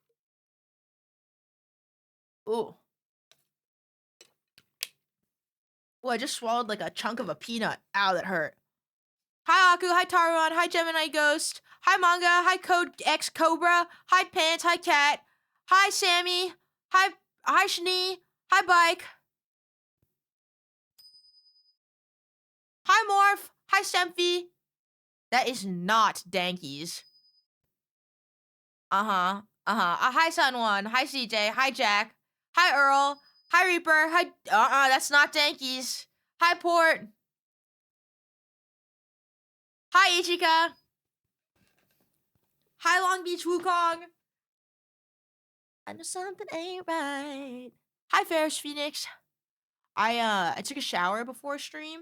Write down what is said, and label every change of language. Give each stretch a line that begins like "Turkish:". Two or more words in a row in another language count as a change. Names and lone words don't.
English: Ooh. Oh, I just swallowed like a chunk of a peanut. Ow, that hurt. Hi Aku, hi Taruan, hi Gemini Ghost, hi Manga, hi Code X Cobra, hi Pants, hi Cat, hi Sammy, hi Shani, hi Bike, hi Morph, hi Stemphy. That is not Dankies. Uh-huh. Hi Sunwon, hi CJ, hi Jack, hi Earl, hi Reaper, hi that's not Dankies. Hi Port. Hi Ichika. Hi Long Beach Wukong. I know something ain't right. Hi Ferris Phoenix. I took a shower before stream.